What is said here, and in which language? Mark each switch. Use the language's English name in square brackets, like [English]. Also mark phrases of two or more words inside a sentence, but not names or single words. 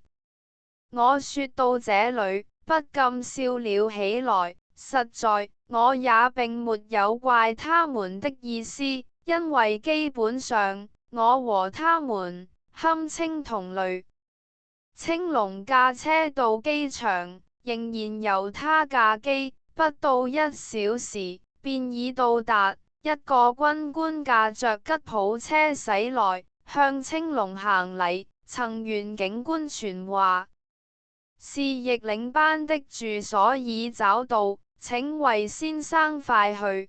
[Chinese] 我說到這裏，不禁笑了起來。實在，我也並沒有怪他們的意思，因為基本上，我和他們堪稱同類。青龍駕車到機場，仍然由他駕機，不到1小時，便已到達。一個軍官駕着吉普車駛來，向青龍行禮。曾緣警官傳話，是譯領班的住所已找到，請為先生快去。